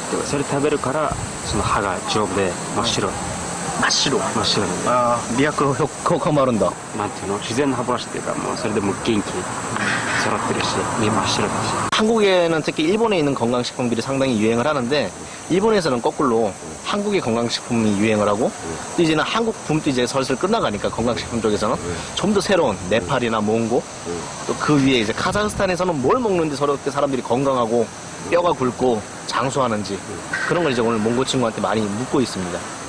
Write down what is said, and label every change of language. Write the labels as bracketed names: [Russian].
[Japanese] それ食べるから、その歯が丈夫で真っ白。真っ白。真っ白に。 [Korean] 아, 미약으로 효과가 마른다. [Japanese] なんていうの、自然の歯ブラシっていうか、もうそれでもう元気、揃ってるし、身真っ白だし。 [Korean] 한국에는 특히 일본에 있는 건강식품들이 상당히 유행을 하는데 일본에서는 거꾸로 한국의 건강식품이 유행을 하고 또 이제는 한국 붐도 이제 슬슬 끝나가니까 건강식품 쪽에서는 좀 더 새로운 네팔이나 몽고 또 그 위에 이제 카자흐스탄에서는 뭘 먹는지 저렇게 사람들이 건강하고 뼈가 굵고 장수하는지 그런 걸 이제 오늘 몽고 친구한테 많이 묻고 있습니다.